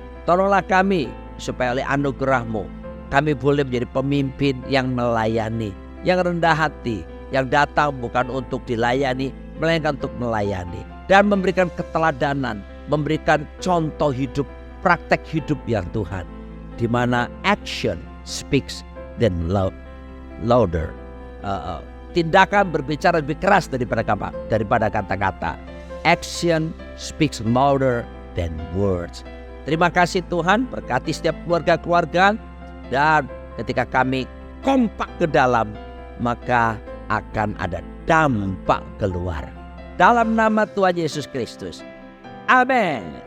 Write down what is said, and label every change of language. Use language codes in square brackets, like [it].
[id] Tolonglah kami supaya oleh anugerah-Mu kami boleh menjadi pemimpin yang melayani, yang rendah hati, yang datang bukan untuk dilayani, melainkan untuk melayani, dan memberikan keteladanan, memberikan contoh hidup, praktek hidup yang Tuhan, di mana [en] action speaks then louder. [id] Tindakan berbicara lebih keras daripada kata-kata. [en] Action speaks louder than words. [id] Terima kasih Tuhan, berkati setiap keluarga-keluarga, dan ketika kami kompak ke dalam, maka akan ada dampak keluar. Dalam nama Tuhan Yesus Kristus. Amin.